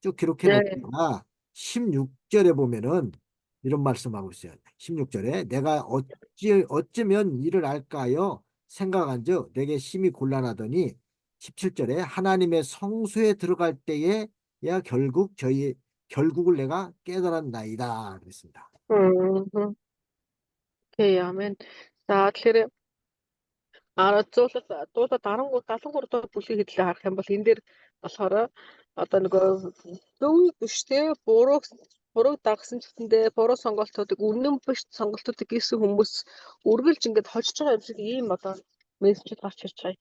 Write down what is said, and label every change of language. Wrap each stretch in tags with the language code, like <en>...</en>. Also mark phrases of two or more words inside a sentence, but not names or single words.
<ko>쭉 기록해 놓다가 16절에 보면은 이런 말씀하고 있어요. 16절에 내가 어쩌면 이를 알까요? 생각한즉 내게 심히 곤란하더니 17절에 하나님의 성소에 들어갈 때에 야 결국을 내가 깨달았나이다 그랬습니다.</ko> <mn>Окей, амен. За тэгэхээр дуулаад 73 дахь бүлгийг хэдлээ харах юм бол энэ дээр болохоор одоо нөгөө зөв биш те буруу дагсан ч гэсэндээ буруу сонголтуудыг үнэн биш сонголтуудыг хийсэн хүмүүс үргэлж ингээд хожиж байгаа юм шиг ийм одоо мессежд гарч ирж байгаа.</mn>